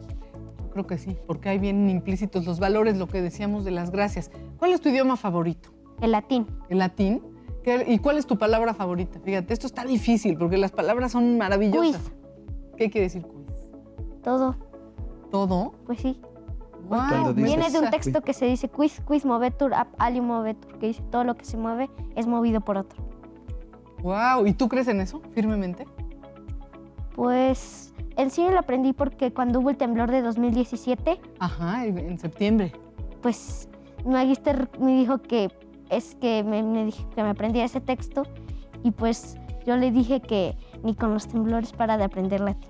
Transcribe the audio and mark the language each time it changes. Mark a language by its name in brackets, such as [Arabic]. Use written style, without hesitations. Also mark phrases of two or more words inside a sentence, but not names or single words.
[Spanish] Yo creo que sí, porque ahí vienen implícitos los valores, lo que decíamos de las gracias. ¿Cuál es tu idioma favorito? El latín. ¿El latín? ¿Y cuál es tu palabra favorita? Fíjate, esto está difícil porque las palabras son maravillosas. Quiz. ¿Qué quiere decir quiz? Todo. ¿Todo? Pues sí. Guau, Cuando dices- Viene de un esa- texto que se dice [Latin] quiz movetur ab alium movetur, [Spanish] que dice todo lo que se mueve es movido por otro. Wow, ¿y tú crees en eso firmemente? Pues en sí lo aprendí porque cuando hubo el temblor de 2017, Ajá, en septiembre. pues mi magister me dijo que me dijo que me aprendiera ese texto y pues yo le dije que ni con los temblores para de aprender latín.